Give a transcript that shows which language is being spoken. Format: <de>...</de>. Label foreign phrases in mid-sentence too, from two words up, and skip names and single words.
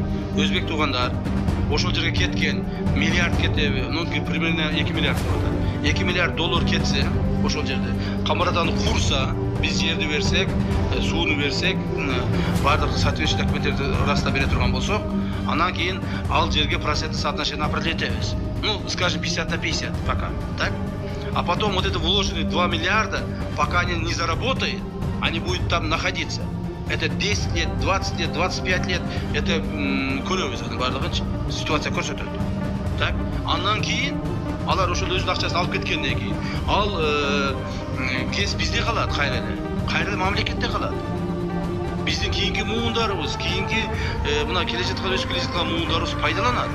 <ky>Өзбек туугандар ошол жерге кеткен миллиард кетеби,</ky> <ru>ну примерно</ru> <ky>2 миллиард деп атат. 2 миллиард доллар кетсе, ошол жерде Камаратаны курса, биз жерди берсек, сууну берсек, бардык соответствующий документтерди раста бере турган болсок, андан кийин ал жерге</ky> <ru>процентный соотношение определить</ru> <ky>этебиз.</ky> <ru>Ну, скажем, 50 на 50 пока, так? А потом вот это вложенные 2 миллиарда, пока они не заработают, они будут там находиться. Это 10 лет, 20 лет, 25 лет,</ru> <ky>это көрөбүз, бардыгынчы ситуация көрсөтөт.</ky> <ru>Так?</ru> <ky>Андан кийин алар ошол өзүнүн акчасын алып кеткенден кийин ал кез бизде калат кайра мамлекетте калат. Биздин кийинки муундарыбыз, кийинки мына келе жаткан өсүп келе жаткан муундарыбыз пайдаланат.</ky>